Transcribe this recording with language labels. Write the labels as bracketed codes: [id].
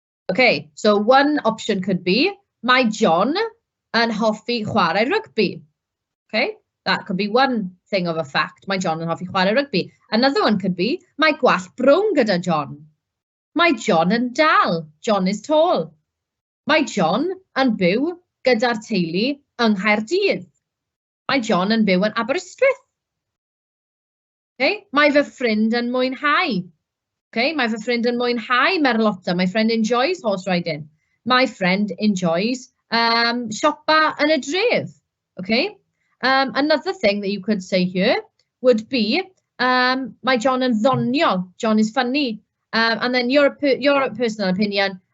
[en] Okay, so one option could be, [cy] mae John yn hoffi chwarae rugby. [en] Okay, that could be one thing of a fact. [cy] Mae John yn hoffi chwarae rugby. [en] Another one could be, [cy] mae gwallt brown gyda John. Mae John yn dal. [en] John is tall. [cy] Mae John yn byw gyda'r teulu yng Nghaerdydd. Mae John yn byw yn Aberystwyth. Okay, mae fy ffrind yn mwynhau. Okay, mae fy ffrind yn mwynhau merlota. [en] My friend enjoys horse riding. My friend enjoys [cy] siopa yn y dref. [en] Okay. Another thing that you could say here would be [cy] mae John yn ddoniol. [en] John is funny. And then your personal opinion.